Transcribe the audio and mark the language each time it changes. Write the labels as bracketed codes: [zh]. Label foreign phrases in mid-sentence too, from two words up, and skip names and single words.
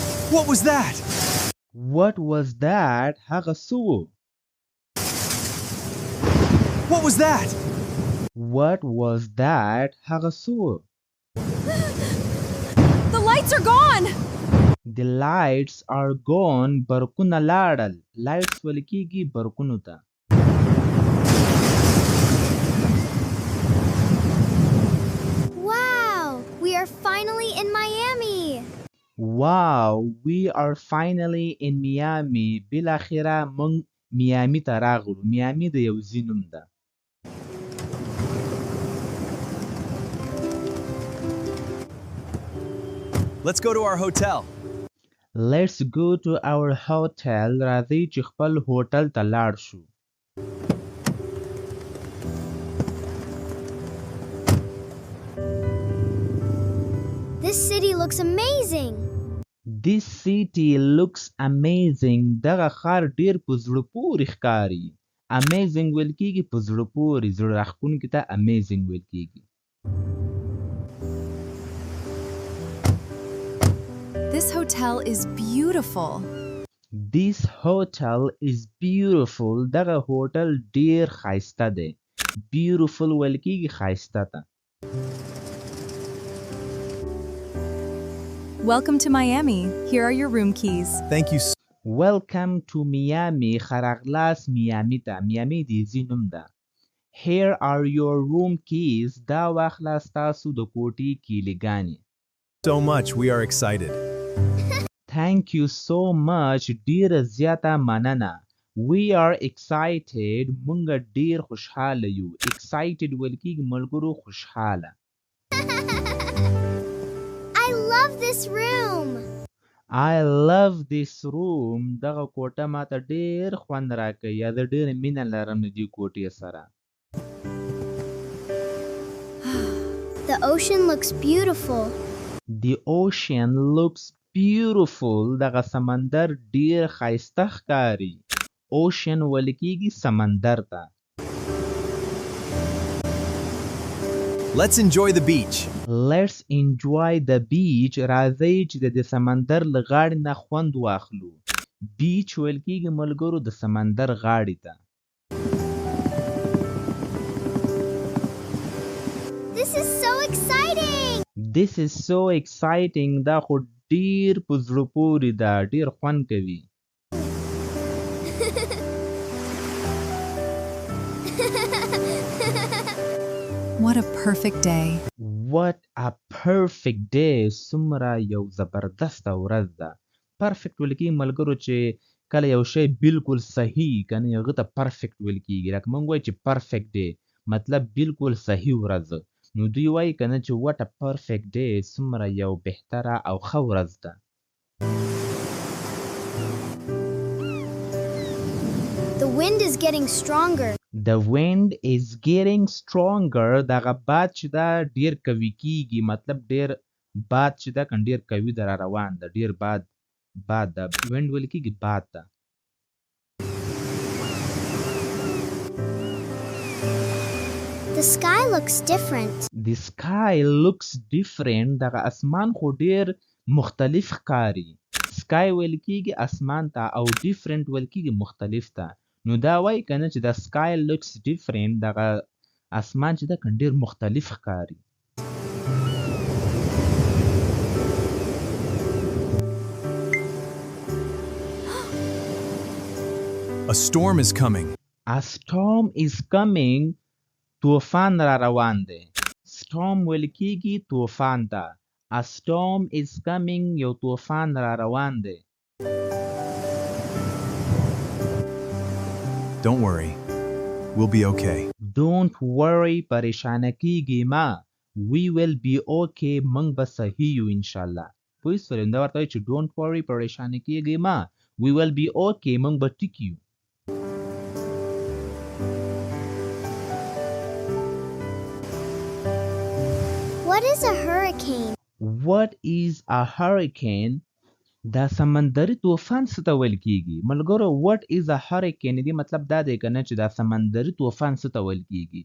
[en] What was that? What was that? [ps] هغه څه و؟ [en] What was that? What was that? [ps] هغه څه و؟ [en] The lights are gone! The lights are gone. [ps] برقونه لاړل. Lights ویل کېږي برقونو ته. [en] Wow! We are finally in Miami! Wow! We are finally in Miami. [ps] بالاخره موږ میامي ته راغلو. میامي د یو ځای نوم ده. [en] Let's go to our hotel. Let's go to our hotel. [ps] راځئ چې خپل هوټل ته لاړ شو. [en] This city looks amazing! This city looks amazing. [ps] دغه ښار ډیر په زړه پورې ښکاري. Amazing ویل کېږي په زړه پورې. زړه راښکونکي ته amazing ویل کېږي. [en] This hotel is beautiful. This hotel is beautiful. [ps] دغه هوټل ډیر ښایسته دی. [en] Beautiful [ps] ویل کېږي ښایسته ته. [en] Welcome to Miami. Here are your room keys. Thank you. Welcome to Miami. [ps] ښه راغلاست میامي ته. میامي د ځای نوم ده. [en] Here are your room keys. [ps] دا واخله ستاسو د کوټې کیلیګانې. [en] So much. We are excited. Thank you so much. [ps] ډیره زیاته مننه. [en] We are excited. [ps] مونږ ډیر خوشحاله یو. Excited ویل کېږي ملګرو خوشحاله. [en] I love this room! I love this room. [ps] دغه کوټه ماته ډیر خوند راکوي. یا زه ډیره مینه لرم د دې کوټې سره. [en] The ocean looks beautiful. The ocean looks beautiful. [ps] دغه سمندر ډیر ښایسته ښکاري. Ocean ویل کېږي سمندر ته. [en] Let's enjoy the beach. Let's enjoy the beach. [ps] راځئ چې د سمندر له غاړې نه خوند واخلو. Beach ویل کېږي ملګرو د سمندر غاړې ته. [en] This is so exciting! This is so exciting. [ps] دا خو ډیر په زړه پورې ده. ډیر خوند کوي. [en] What a perfect day. What a perfect day. [ps] څومره یو زبردسته ورځ ده. Perfect ویل کېږي ملګرو چې کله یو شی بالکل صحیح کنه هغه ته perfect ویل کېږي. لکه موږ وایو چې [en] perfect day [ps] مطلب بالکل صحیح ورځ. نو دوی وایي کنه چې [en] what a perfect day. [ps] څومره یو بهتره او ښه ورځ ده. [en] The wind is getting stronger. The wind is getting stronger. [ps] دغه باد چې دا ډیر قوي کیږي. مطلب ډیر باد چې دا کنه ډیر قوي ده را روان ده. ډیر باد ده. wind ویل کېږي باد ده. [en] The sky looks different. The sky looks different. [ps] دغه اسمان خو ډیر مختلف ښکاري. sky ویل کېږي اسمان ته او different ویل کېږي مختلف ته. نو دا وایي کنه چې [en] the sky looks different. [ps] دغه اسمان چې دا کنه ډیر مختلف ښکاري. [en] A storm is coming. A storm is coming. [ps] طوفان را روان دی. storm ویل کېږي طوفان ته. [en] A storm is coming. [ps] یو طوفان را روان دی. [en] Don't worry. We'll be okay. Don't worry. [ps] پریشانه کېږي ما. [en] We will be okay. [ps] موږ به صحیح یو انشاءالله. پوه شوې؟ دا ورته وایي چې [en] don't worry [ps] پریشانه کېږي ما. [en] We will be okay. [ps] موږ به ټیک یو. [en] What is a hurricane? What is a hurricane? [ps] دا سمندري طوفان څه ته ویل کېږي؟ ملګرو [en] what is a hurricane [ps] دې مطلب دا دی کنه چې دا سمندري طوفان څه ته ویل کېږي؟